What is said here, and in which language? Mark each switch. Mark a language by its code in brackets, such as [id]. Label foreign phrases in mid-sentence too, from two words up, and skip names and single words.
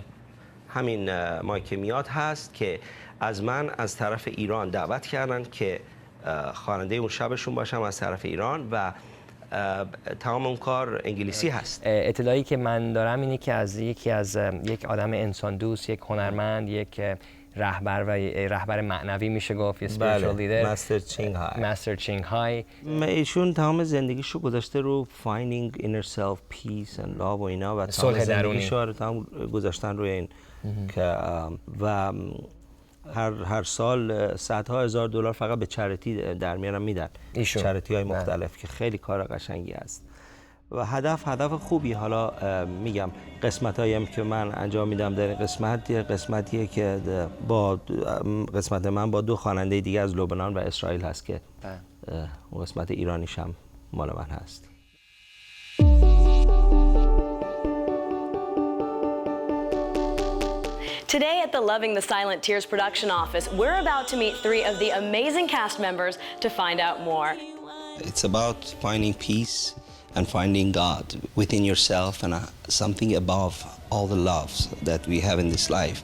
[fa] همین مایکمیات هست که از من از طرف ایران دعوت کردن که خواننده اون شبشون باشم از طرف ایران و تمام اون کار انگلیسی هست. اطلاعی که من دارم اینه که از یک آدم انسان دوست، یک هنرمند، یک رهبر معنوی میشه گفت، یه [en] spiritual leader، [fa] مستر چینگ های. ایشون تمام زندگیشو گذاشته رو [en] finding inner self, peace and love [fa] و اینا و تمام زندگیشو رو تمام گذاشتن روی این که و هر سال صدها هزار دلار فقط به چریتی در میارن میدن، چریتی های مختلف که خیلی کار قشنگی است و هدف خوبی. حالا میگم قسمت هایی هم که من انجام میدم در قسمتیه که با قسمت من با دو خواننده دیگه از لبنان و اسرائیل هست که قسمت ایرانیش هم مال من هست. [en] Today at the Loving the Silent Tears production office, we're about to meet three of the amazing cast members to find out more. It's about finding peace and finding God within yourself and something above all the loves that we have in this life.